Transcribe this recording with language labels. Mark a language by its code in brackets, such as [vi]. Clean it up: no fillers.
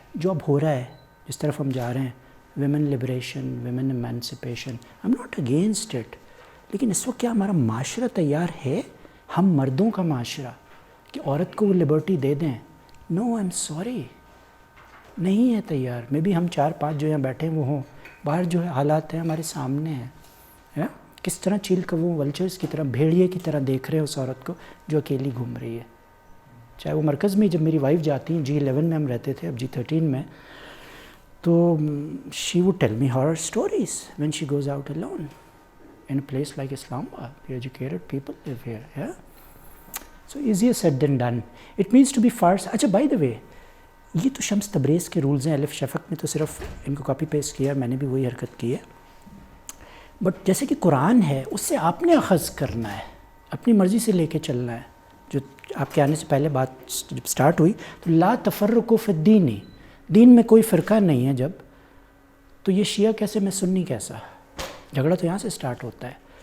[ur] جو اب ہو رہا ہے, جس طرف ہم جا رہے ہیں, women liberation, women ایمانسپیشن, [en] I am not against it, [ur] لیکن اس وقت کیا ہمارا معاشرہ تیار ہے, ہم مردوں کا معاشرہ, کہ عورت کو وہ لبرٹی دے دیں؟ [en] no, I am sorry, [ur] نہیں ہے تیار. میں بھی ہم 4-5 جو یہاں بیٹھے وہ ہوں, باہر جو ہے حالات ہیں ہمارے سامنے ہیں, کس طرح چیل کووں ولچرز کی طرح, بھیڑیے کی طرح دیکھ رہے ہیں اس عورت کو جو اکیلی گھوم رہی ہے. چاہے وہ مرکز میں, جب میری وائف جاتی ہیں, G11 میں ہم رہتے تھے, اب G13 میں, تو [en] she would tell me horror stories when she goes out alone in a place like Islamabad. The educated people live here, yeah? So easier said than done. It means to be far. [ur] اچھا, [en] by the way, [ur] یہ تو شمس تبریز کے rules ہیں, الف شفق میں تو صرف ان کو کاپی پیسٹ کیا, میں نے بھی وہی حرکت کی ہے. بٹ جیسے کہ قرآن ہے, اس سے آپ نے اخذ کرنا ہے, اپنی مرضی سے لے کے چلنا ہے. جو آپ کے آنے سے پہلے بات جب سٹارٹ ہوئی, تو [ar] لا تفرقوا فی الدین, [ur] دین میں کوئی فرقہ نہیں ہے جب, تو یہ شیعہ کیسے, میں سنی کیسا, جھگڑا تو یہاں سے سٹارٹ ہوتا ہے.